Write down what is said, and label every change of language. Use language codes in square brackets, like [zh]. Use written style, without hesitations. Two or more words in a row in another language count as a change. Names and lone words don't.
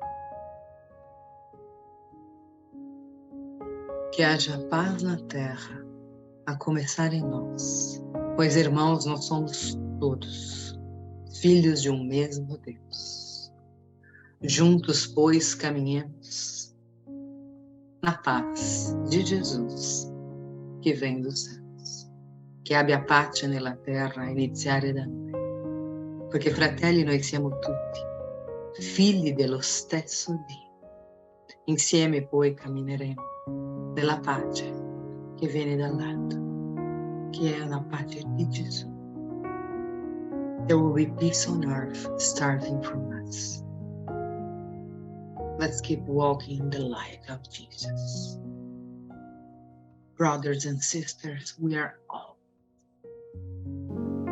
[pt] Que haja paz na terra, a começar em nós, pois irmãos nós somos todos, filhos de um mesmo Deus. Juntos, pois, caminhemos na paz de Jesus, que vem dos céus. [it] Che abbia pace nella terra, iniziare da noi, perché fratelli noi siamo tutti, figli dello stesso Dio. Insieme poi cammineremo nella pace che viene dall'alto, che è la pace di Gesù. [en] There will be peace on earth starting from us. Let's keep walking in the light of Jesus. Brothers and sisters, we are all.